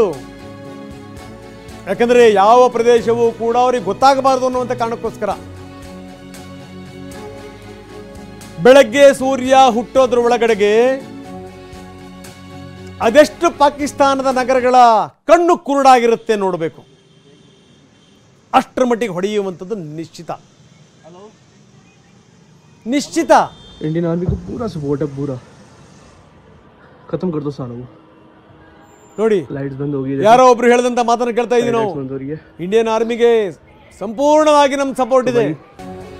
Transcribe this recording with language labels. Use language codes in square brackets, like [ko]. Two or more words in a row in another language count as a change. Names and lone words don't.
[kn] ಯಾಕಂದ್ರೆ ಯಾವ ಪ್ರದೇಶವೂ ಕೂಡ ಅವರಿಗೆ ಗೊತ್ತಾಗಬಾರದು ಅನ್ನುವಂಥ ಕಾರಣಕ್ಕೋಸ್ಕರ ಬೆಳಗ್ಗೆ ಸೂರ್ಯ ಹುಟ್ಟೋದ್ರ ಒಳಗಡೆಗೆ ಅದೆಷ್ಟು ಪಾಕಿಸ್ತಾನದ ನಗರಗಳ ಕಣ್ಣು ಕುರುಡಾಗಿರುತ್ತೆ ನೋಡಬೇಕು. ಅಷ್ಟರ ಮಟ್ಟಿಗೆ ಹೊಡೆಯುವಂಥದ್ದು ನಿಶ್ಚಿತ. ನಿಶ್ಚಿತ. [hi] इंडियन आर्मी को पूरा सपोर्ट है, पूरा खत्म कर दो सालों को. [kn] ನೋಡಿ, [hi] लाइट्स बंद हो गई. [kn] ಯಾರೋ ಒಬ್ರು ಹೇಳಿದಂತ ಮಾತನ್ನು ಕೇಳ್ತಾ ಇದೀವಿ ನಾವು. ಇಂಡಿಯನ್ ಆರ್ಮಿಗೆ ಸಂಪೂರ್ಣವಾಗಿ ನಮ್ಮ ಸಪೋರ್ಟ್ ಇದೆ.